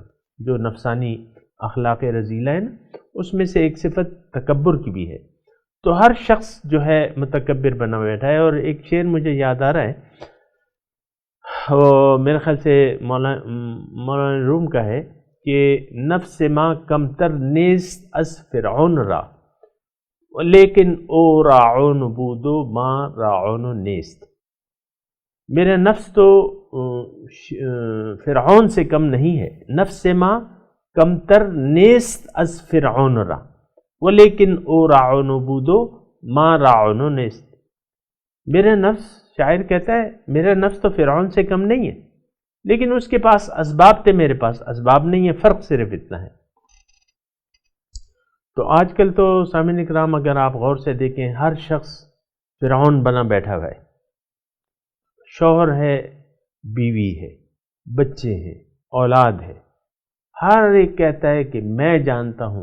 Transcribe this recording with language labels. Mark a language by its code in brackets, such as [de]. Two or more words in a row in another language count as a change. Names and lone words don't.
[ur] جو نفسانی اخلاق رذیلہ ہے نا اس میں سے ایک صفت تکبر کی بھی ہے۔ تو ہر شخص جو ہے متکبر بنا بیٹھا ہے، اور ایک شعر مجھے یاد آ رہا ہے، وہ میرے خیال سے مولانا روم کا ہے کہ [fa] نفس ما کمتر نیست از فرعون را لیکن او راعون بودو ما راعون نیست۔ [ur] میرا نفس تو فرعون سے کم نہیں ہے، [fa] نفس ما کمتر نیست از فرعون را ولیکن او راعون بودو ما راعون نیست۔ [ur] میرا نفس، شاعر کہتا ہے میرا نفس تو فرعون سے کم نہیں ہے، لیکن اس کے پاس اسباب تھے، میرے پاس اسباب نہیں ہے، فرق صرف اتنا ہے۔ تو آج کل تو سامعین کرام اگر آپ غور سے دیکھیں ہر شخص فرعون بنا بیٹھا ہوا ہے، شوہر ہے، بیوی ہے، بچے ہیں، اولاد ہے، ہر ایک کہتا ہے کہ میں جانتا ہوں۔